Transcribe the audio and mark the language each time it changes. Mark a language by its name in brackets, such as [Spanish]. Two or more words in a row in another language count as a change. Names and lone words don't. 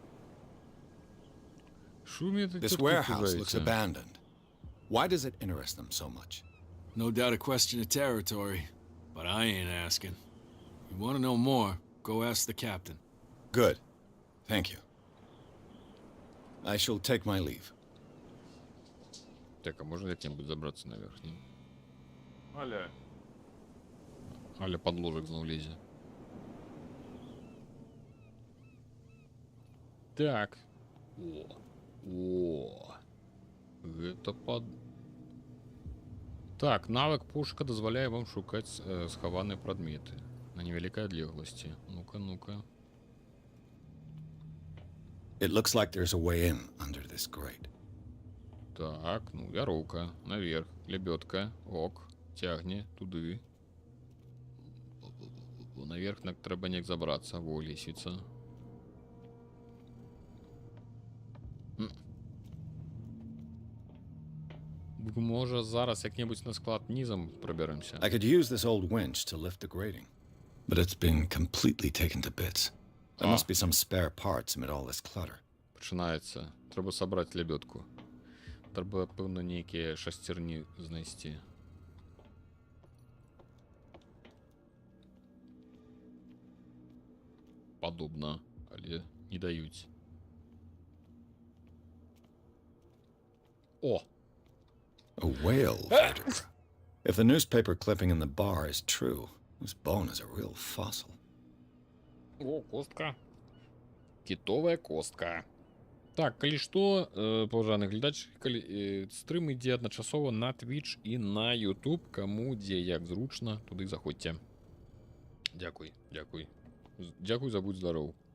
[English] This warehouse looks abandoned. Why does it interest them so much? No doubt a question of territory, but I ain't asking. You want to know more, go ask the captain. Good. Thank you. I shall take my leave. [Russian] Так, а можно как-нибудь забраться наверх? [Belarusian] Не? Аля под ложек знов лезе. Так. О. Гэта под... Так, навык пушка дазваляе вам шукаць схаваныя прадметы на невялікай адлегласці. Ну-ка, ну-ка. [English] It looks like there's a way in under this grate. [Belarusian] Так, ну, вяроўка, наверх, лебёдка, ок, цягне туды. Наверх трэба неяк забрацца, во, лесвіца. Можа, зараз як-небудзь на склад нізам прабяремся. [English] I could use this old winch to lift the grating, but it's been completely taken to bits. There must be some spare parts amid all this clutter. [Belarusian] Пачынаецца. Трэба сабраць лебёдку. Трэба, пэўна, нейкія шасцярні знайсці. Падобна, але не даюць. О! [English] A whale vertebra. If the newspaper clipping in the bar is true, this bone is a real fossil. [Belarusian] О, костка. Кітовая костка. Так, калі што, паважаны глядач, стрым ідзе адначасова на Twitch і на YouTube, каму дзе як зручна, туды заходзьце. Дзякуй, дзякуй. Дзякуй за будь здароў.